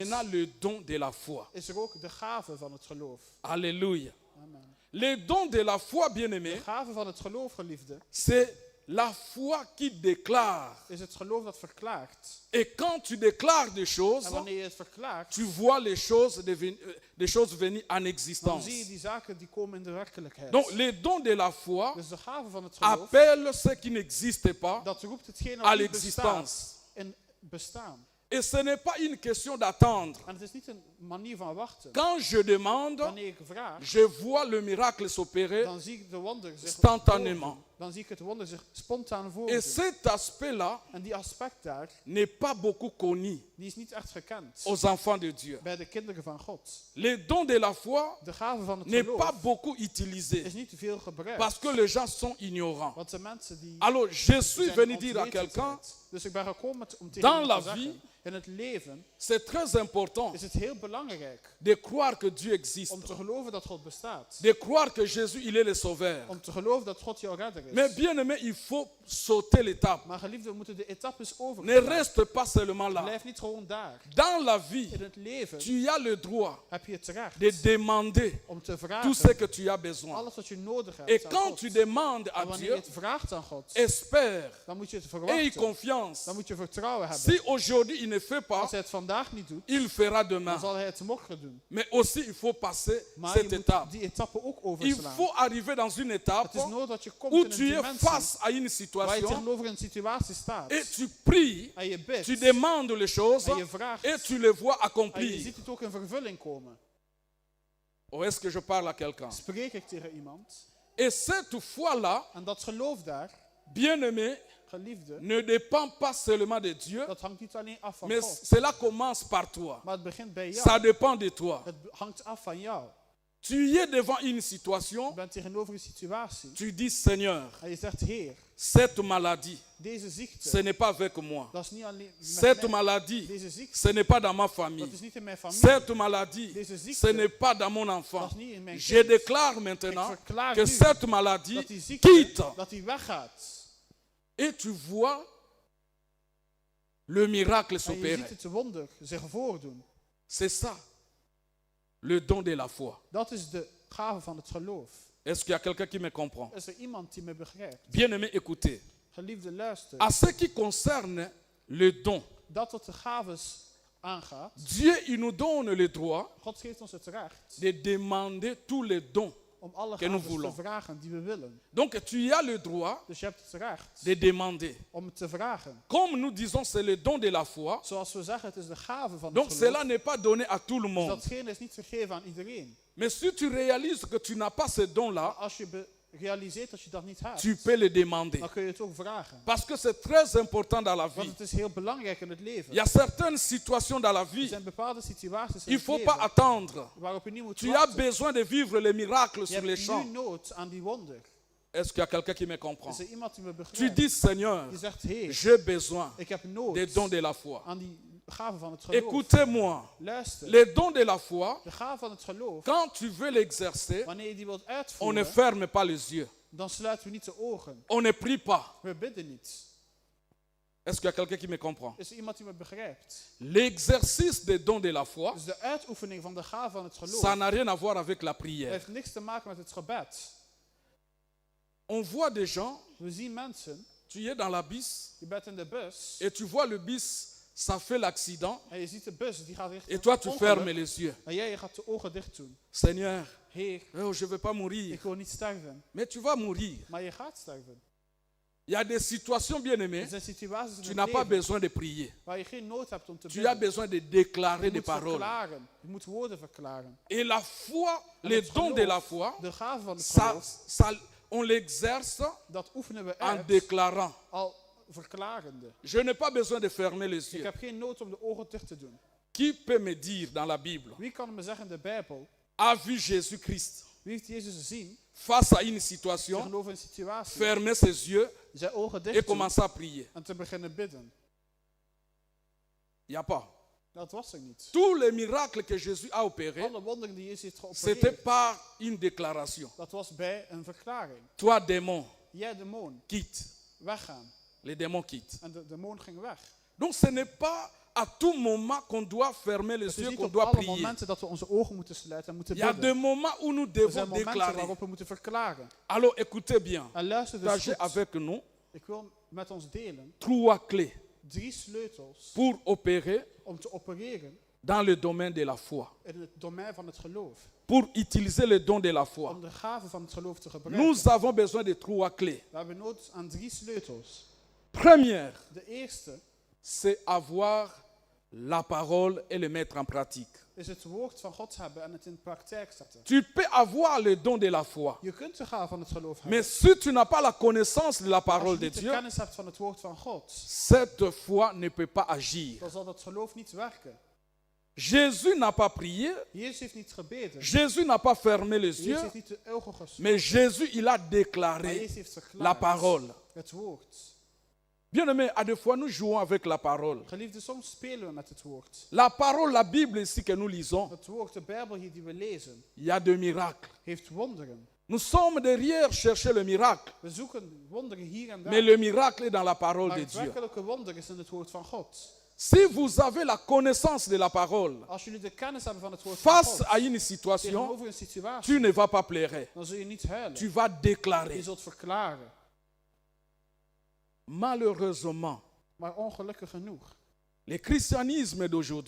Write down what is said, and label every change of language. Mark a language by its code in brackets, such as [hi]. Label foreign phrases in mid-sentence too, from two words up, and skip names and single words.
[fr] Maintenant, le don de la foi. [nl] is er ook de gave van het geloof. [fr] Alléluia. Amen. Le don de la foi, bien-aimé, [nl] De gave van het geloof, geliefde, [fr] c'est la foi qui déclare. [nl] is het geloof dat verklaart. [fr] Et quand tu déclares des choses, [nl] En wanneer je het verklaart, [fr] tu vois les choses venir en [nl] dan [fr] existence. [nl] zie je die zaken die komen in de werkelijkheid. [fr] Donc, le don de la foi [nl] Dus de gave van het geloof, [fr] appelle ce qui n'existe pas [nl] dat roept hetgeen [fr] à [nl] dat niet bestaat [fr] l'existence. [nl] in bestaan. [fr] Et ce n'est pas une question d'attendre. [nl] En het is niet een manier van wachten. [fr] Quand je demande, [nl] Wanneer ik vraag, [fr] je vois le miracle s'opérer [nl] dan zie ik de wonder zich [fr] instantanément. [nl] voordoen. Dan zie ik het wonder zich spontaan [fr] Et [nl] voordoen. [fr] cet aspect-là [nl] En die aspect daar, [fr] n'est pas beaucoup connu [nl] die is niet echt gekend [fr] aux enfants de Dieu. [nl] bij de kinderen van God. [fr] Le don de la foi [nl] De gave van het [fr] n'est pas [nl] geloof [fr] beaucoup utilisé [nl] is niet veel gebruikt. [fr] parce que les gens sont ignorants. [nl] Want de mensen die [fr] Alors, je suis [nl] zijn [fr] venu dire à [nl] ontwetendheid. [fr] quelqu'un, [nl] Dus ik ben gekomen om tegen [fr] Dans [nl] hem [fr] la [nl] te zeggen, [fr] vie, [nl] in het leven [fr] c'est très important [nl] is het heel belangrijk [fr] de croire que Dieu existe, [nl] om te geloven dat God bestaat. [fr] de croire que Jésus, il est le sauveur. [nl] Om te geloven dat God jouw redder is. [fr] Mais bien aimé, il faut sauter l'étape. [nl] Maar geliefde, we moeten de etappes [fr] Ne [nl] overgaan. [fr] reste pas seulement là. [nl] Blijf niet gewoon daar. [fr] Dans la vie, [nl] In het leven [fr] tu as le droit [nl] heb je het recht [fr] de demander [nl] om te [fr] tout ce [nl] vragen [fr] que tu as besoin. [nl] alles wat je nodig hebt [fr] Et [nl] aan [fr] quand [nl] God. [fr] tu demandes à [nl] En wanneer [fr] Dieu, [nl] je het vraagt aan God, [fr] espère [nl] dan moet je het [fr] et [nl] verwachten. [fr] confiance. [nl] Dan moet je vertrouwen hebben. [fr] Si aujourd'hui il ne fait pas, [nl] Als hij het vandaag niet doet, [fr] il fera [nl] dan [fr] demain. [nl] zal hij het morgen doen. [fr] Mais aussi, il faut passer [nl] Maar [fr] cette [nl] je moet [fr] étape. [nl] die etappe ook [fr] Il [nl] overslaan. [fr] faut arriver dans une étape [nl] Het is nodig dat je komt [fr] où [nl] in een [fr] tu es [nl] dimensie [fr] face à une [nl] waar je [fr] situation [nl] tegenover een situatie staat. [fr] et tu pries, [nl] En je bidt. [fr] tu demandes les choses [nl] En je vraagt. [fr] et tu les vois [nl] En je [fr] accomplir. [nl] ziet het ook in vervulling komen. [fr] Ou est-ce que je parle à quelqu'un? [nl] Spreek ik tegen iemand. [fr] Et cette foi-là, [nl] En dat geloof daar, [fr] bien-aimé, [nl] geliefde, [fr] ne dépend pas seulement de Dieu, [nl] dat hangt niet alleen af van [fr] mais [nl] God. [fr] cela commence par toi. [nl] Maar het begint bij [fr] Ça [nl] jou. [fr] dépend de toi. [nl] Het hangt af van jou. [fr] Tu es devant une [nl] Je [fr] situation, [nl] bent tegenover een situatie. [fr] tu dis Seigneur, [nl] En je zegt, Heer, [fr] cette maladie, [nl] deze [fr] ce [nl] ziekte, [fr] n'est pas avec moi. [nl] dat is niet alleen met [fr] Cette [nl] mij. [fr] maladie, [nl] Deze ziekte, [fr] ce n'est pas dans ma famille. [nl] dat is niet in mijn familie. [fr] Cette maladie, [nl] Deze ziekte, [fr] ce n'est pas dans mon enfant. [nl] dat is niet in mijn [fr] Je [nl] kind. [fr] déclare [nl] Ik [fr] maintenant [nl] verklaar [fr] que [nl] nu [fr] cette maladie [nl] dat die ziekte, [fr] quitte. [nl] dat die weggaat. [fr] Et tu vois le miracle [nl] En je [fr] s'opérer. [nl] ziet het wonder zich voordoen. [fr] C'est ça, le don de la foi. [nl] Dat is de gave van het geloof. [fr] Est-ce qu'il y a quelqu'un qui me comprend? [nl] Is er iemand die me begrijpt? [fr] Bien-aimé, écoutez. [nl] Geliefde, luister. [fr] À ce qui concerne le don, [nl] Dat wat de gaves aangaat, [fr] Dieu, il nous donne le droit [nl] God geeft ons het recht [fr] de demander tous les dons. [nl] om alle [fr] que nous [nl] gaves [fr] voulons. [nl] te vragen die we willen. [fr] Donc tu as le droit [nl] Dus je hebt het recht [fr] de demander. [nl] om het te vragen. [fr] Comme nous disons, c'est le don de la foi. [nl] Zoals we zeggen, het is de gave van [fr] Donc [nl] het [fr] cela [nl] geloof. [fr] n'est pas donné à tout le [nl] Dus [fr] monde. [nl] datgene is niet vergeven aan iedereen. [fr] Mais si tu réalises que tu n'as pas ce [nl] Maar [fr] don-là, [nl] als je realiseert dat je dat niet hebt, [fr] tu peux le demander. [nl] dan kun je het ook vragen. [fr] Parce que c'est très important dans la [nl] Want [fr] vie. [nl] het is heel belangrijk in het leven. [fr] Il y a certaines situations dans la [nl] Er [fr] vie, [nl] zijn bepaalde situaties in [fr] il ne [nl] het [fr] faut pas [nl] leven [fr] attendre. [nl] waarop je niet moet [fr] Tu as [nl] wachten. [fr] besoin de vivre les miracles [nl] Je [fr] sur les [nl] hebt [fr] champs. [nl] nu nood aan die wonder. [fr] Est-ce qu'il y a quelqu'un qui me comprend? [nl] Is er iemand die me [fr] Tu [nl] begrijpt? [fr] dis, Seigneur, [nl] Die zegt, Heer, [fr] j'ai besoin [nl] ik heb nood [fr] des dons de la foi. [nl] aan die gave van het geloof. [fr] Écoutez-moi, [nl] Luister, [fr] les dons de la foi, [nl] de gave van het geloof, [fr] quand tu veux l'exercer, [nl] wanneer je die wilt [fr] on ne [nl] uitvoeren, [fr] ferme pas les yeux. [nl] dan sluiten we niet de ogen. [fr] On ne prie pas. [nl] We bidden niet. [fr] Est-ce qu'il y a quelqu'un qui me comprend? [nl] Is er iemand die me begrijpt? [fr] L'exercice des dons de la foi, [nl] Dus de uitoefening van de gave van het geloof [fr] ça n'a rien à voir avec la prière. [nl] heeft niks te maken met het gebed. [fr] On voit des gens, [nl] We zien mensen, [fr] tu es dans la bus [nl] je bent in de bus [fr] et tu vois le bus, ça fait l'accident [nl] en je ziet de bus die gaat richting [fr] et toi tu [nl] ongeluk. [fr] fermes les yeux. [nl] En jij je gaat de ogen dicht doen. [fr] Seigneur, [nl] Heer, [fr] oh, je ne veux pas mourir. [nl] ik wil niet sterven. [fr] Mais tu vas mourir. [nl] Maar je gaat sterven. [fr] Il y a des situations, bien [nl] Er [fr] aimées, [nl] zijn situaties in [fr] tu [nl] het [fr] n'as pas [nl] leven [fr] besoin de prier. [nl] waar je geen nood hebt om te [fr] Tu as [nl] bidden. [fr] besoin de déclarer [nl] Je [fr] des [nl] moet [fr] paroles. [nl] verklaren. Je moet woorden verklaren. [fr] Et la foi, [nl] En [fr] les [nl] het [fr] dons de la [nl] geloof, [fr] foi, [nl] de gave van het [fr] ça, [nl] geloof, [fr] on l'exerce [nl] dat oefenen we [fr] en [nl] uit [fr] déclarant. [nl] al verklarende. [fr] Je n'ai pas besoin de fermer les [nl] Ik [fr] yeux. [nl] heb geen nood om de ogen dicht te doen. [fr] Qui peut me dire dans la Bible, [nl] Wie kan me zeggen in de Bijbel, [fr] a vu Jésus-Christ [nl] wie heeft Jezus gezien [fr] face à une situation, [nl] tegenover een situatie, [fr] fermer ses yeux [nl] zijn ogen [fr] et [nl] dicht doen [fr] commencer à prier? [nl] en te beginnen bidden? [fr] Il n'y a pas. [nl] Dat was er niet. [fr] Tous les miracles que Jésus a opérés, [nl] Alle wonderen die Jezus heeft [fr] c'était [nl] geopereerd, [fr] par une déclaration. [nl] dat was bij een verklaring. [fr] Toi, démon, [nl] Jij demon, [fr] quitte. [nl] weggaan. [fr] Les démons quittent. [nl] En de demon ging weg. [fr] Donc ce n'est pas à tout moment qu'on doit fermer les [nl] Het is [fr] yeux, [nl] niet [fr] qu'on [nl] op [fr] doit [nl] alle [fr] prier. [nl] momenten dat we onze ogen moeten sluiten en moeten [fr] Il y a des [nl] bidden. [fr] moments où nous [nl] Er [fr] devons [nl] zijn momenten [fr] déclarer. [nl] waarop we moeten verklaren. [fr] Alors écoutez bien. [nl] En luister dus [fr] Partagez [nl] goed. [fr] avec nous [nl] Ik wil met ons delen [fr] 3 clés [nl] 3 sleutels [fr] pour opérer [nl] om te opereren [fr] dans le domaine de la foi. [nl] in het domein van het geloof. [fr] Pour utiliser le don de la foi. [nl] Om de gave van het geloof te gebruiken. [fr] Nous avons besoin de 3 clés. [nl] We hebben nood aan 3 sleutels. [fr] Première, [nl] De eerste [fr] c'est avoir la parole et le mettre en pratique. [nl] is het woord van God hebben en het in praktijk zetten. [fr] Tu peux avoir le don de la foi. [nl] Je kunt de gave van het geloof hebben. [fr] Mais si tu n'as pas la connaissance de la [nl] Als [fr] parole [nl] je [fr] de [nl] niet de [fr] Dieu, [nl] kennis hebt van het woord van God, [fr] cette foi ne peut pas agir. [nl] dan zal dat geloof niet werken. [fr] Jésus n'a pas prié, [nl] Jezus heeft niet gebeden. [fr] Jésus n'a pas fermé les yeux, [nl] Jezus heeft niet de ogen gesloten. [fr] mais Jésus, il a [nl] Maar [fr] déclaré [nl] Jezus heeft verklaard [fr] la parole. [nl] het woord. [fr] Bien-aimés, à des fois, nous jouons avec la parole. [nl] Geliefde, soms spelen we met het woord. [fr] La parole, la Bible ici que nous lisons, [nl] Het woord, de Bijbel hier die we lezen, [fr] il y a des miracles. [nl] heeft wonderen. [fr] Nous sommes derrière chercher le miracle, [nl] We zoeken wonderen hier en daar. [fr] mais le miracle est dans la parole [nl] Maar [fr] de [nl] het [fr] Dieu. [nl] werkelijke wonder is in het woord van God. [fr] Si vous avez la connaissance de la parole, [nl] Als jullie de kennis hebben van het woord van [fr] face [nl] God, [fr] à une situation, [nl] tegenover een situatie, [fr] tu ne vas pas pleurer. [nl] dan zul je niet huilen. [fr] Tu vas [nl] Je [fr] déclarer. [nl] zult verklaren. [fr] Malheureusement, [nl] Maar ongelukkig genoeg, [fr] le christianisme d'aujourd'hui,